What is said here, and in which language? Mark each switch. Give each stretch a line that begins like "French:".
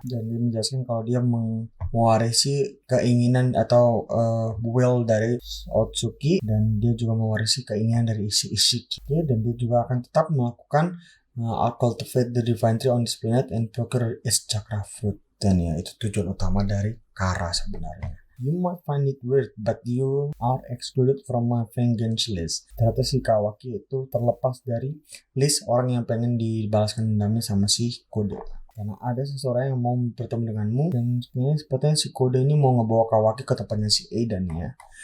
Indonesian: Dan dia menjelaskan kalau dia mewarisi keinginan atau will dari Otsutsuki dan dia juga mewarisi keinginan dari Ishiki. Dan dia juga akan tetap melakukan
English: I'll cultivate the divine tree on this planet and procure its chakra fruit.
Indonesian: Dan ya itu tujuan utama dari Kara sebenarnya.
English: You might find it weird, but you are excluded from my vengeance list.
Indonesian: Ternyata si Kawaki itu terlepas dari list orang yang pengen dibalaskan dendamnya sama si Koda. karena ada seseorang yang mau bertemu denganmu dan sepertinya si Kode ini mau ngebawa Kawaki ke tempatnya si Aidan ya.